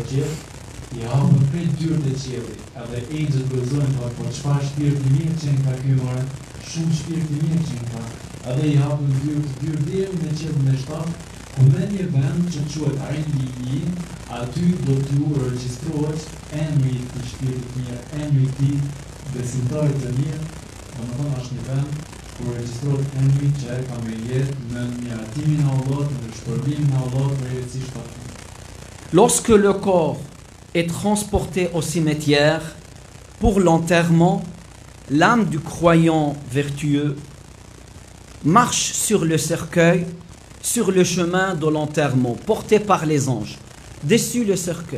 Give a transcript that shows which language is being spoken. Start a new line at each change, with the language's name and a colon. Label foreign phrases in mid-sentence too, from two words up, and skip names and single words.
Albanian: qiell, I hapën krejt dyert e qiellit, edhe engjëjt gëzojnë thonë po çfarë shpirti I mirë që ka ky more, shumë shpirti I mirë që ka, edhe I hapën dyert deri në qiellin e shtatë, ku në një vend që quhet Illiyin, aty do t'ju regjistrohet emri I shpirtit të mirë, emri I besimtarit të mirë, domethënë është një vend ku regjistrohet emri që ka me jetë në miratimin e Allahut, në shpërblimin e Allahut përjetësisht pafund.
French: Lorsque le corps est transporté au cimetière pour l'enterrement, l'âme du croyant vertueux marche sur le cercueil, sur le chemin de l'enterrement, porté par les anges, dessus le cercueil.